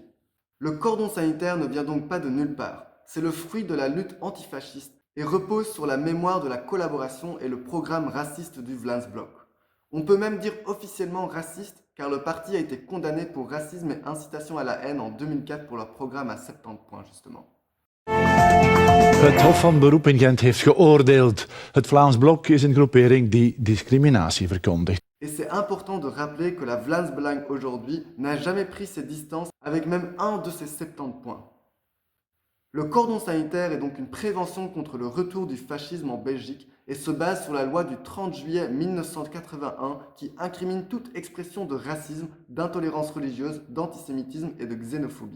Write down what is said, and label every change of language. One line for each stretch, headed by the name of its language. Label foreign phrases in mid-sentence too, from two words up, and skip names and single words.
French: Le cordon sanitaire ne vient donc pas de nulle part, c'est le fruit de la lutte antifasciste et repose sur la mémoire de la collaboration et le programme raciste du Vlaams-Blok. On peut même dire officiellement raciste car le parti a été condamné pour racisme et incitation à la haine en 2004 pour leur programme à 70 points justement.
Dutch: Het Hof van Beroep in Gent heeft geoordeeld. Het Vlaams Blok is een groepering die discriminatie verkondigt.
French: Et c'est important de rappeler que la Vlaams Belang aujourd'hui n'a jamais pris ses distances avec même un de ses 70 points. Le cordon sanitaire est donc une prévention contre le retour du fascisme en Belgique et se base sur la loi du 30 juillet 1981 qui incrimine toute expression de racisme, d'intolérance religieuse, d'antisémitisme et de xénophobie.